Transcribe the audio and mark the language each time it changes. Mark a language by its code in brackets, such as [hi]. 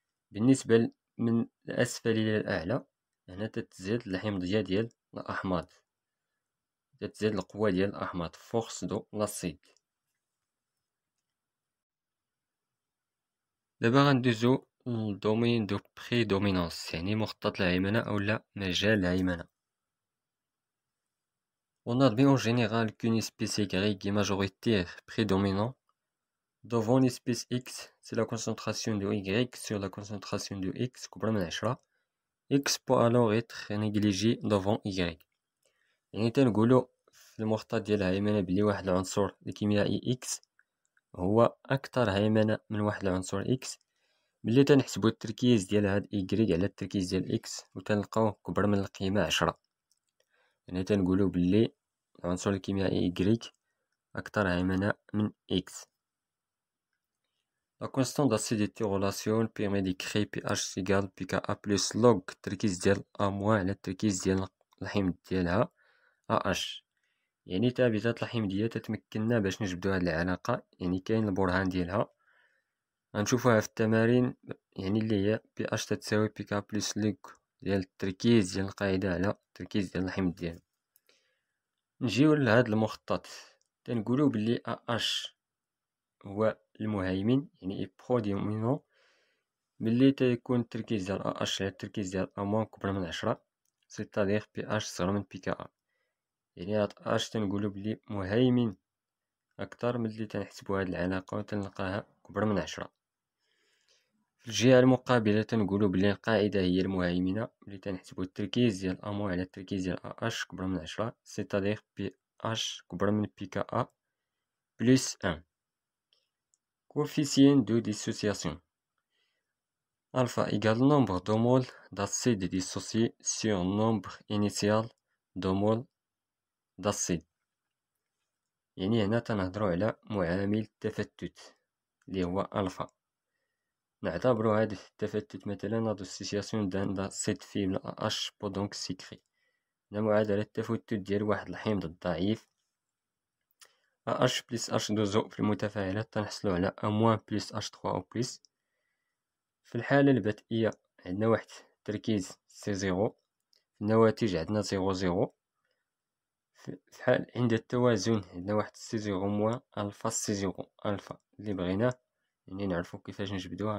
[ar] بالنسبة من الأسفل إلى الأعلى هنا تتزيد الحمضية ديال الأحماض، تتزيد القوة ديال الأحماض فورس دو لاسيد. دابا غندوزو الدومين دو بريدومينانس، يعني مخطط الهيمنة أولا مجال الهيمنة. [fr] On admet en général qu'une espèce Y est majoritaire, prédominant, devant l'espèce X, c'est la concentration de Y sur la concentration de X [ar] كبر من 10. [fr] X peut alors être négligé devant Y. [ar] يعني تنقولو في المخطط ديال الهيمنة بلي واحد العنصر الكيميائي X هو أكثر هيمنة من واحد العنصر X ملي تنحسبو التركيز ديال هاد Y على التركيز ديال X وتنلقاوه كبر من القيمة 10. يعني تنقولو بلي العنصر الكيميائي Y أكثر هيمنة من X. [fr] La constante d'acidité relation permet de créer pH égale pKa plus log [ar] التركيز ديال A- على التركيز ديال الحمض ديالها AH. يعني ثابتة الحمضية تتمكننا باش نجبدو هاد العلاقة، يعني كاين البرهان ديالها غنشوفوها في التمارين، يعني اللي هي pH تتساوي pK plus log ديال التركيز ديال القاعدة على التركيز ديال الحمض ديالها. نجيو لهاد المخطط تنقولو بلي AH هو المهيمن، يعني برودومينون ملي تيكون التركيز ديال AH على التركيز ديال A- كبر من 10، سيتادير pH صغر من pKa. يعني هاد H تنقولو بلي مهيمن أكثر ملي تنحسبو هاد العلاقة وتنلقاها كبر من 10. في الجهة المقابلة تنقولو بلي القاعدة هي المهيمنة ملي تنحسبو التركيز ديال A- على التركيز ديال AH كبر من 10، سيتادير pH كبر من pKa plus 1. [fr] Coefficient de dissociation. Alpha égale nombre de moles d'acide dissocié sur nombre initial de moles d'acide. [ar] يعني هنا تنهضرو على معامل التفتت اللي هو ألفا. نعتبرو هاد التفتت مثلا [fr] la dissociation d'un acide faible AH peut donc s'écrire. [ar] هنا معادلة التفتت ديال واحد الحمض الضعيف AH plus H2O في المتفاعلات تنحصلو على A- plus H3O plus. في الحالة البدئية عندنا واحد التركيز C0، في النواتج عندنا 0 في حال عند التوازن عندنا واحد C0 موان ألفا C0 ألفا اللي بغيناه، يعني نعرفو كيفاش نجبدوه.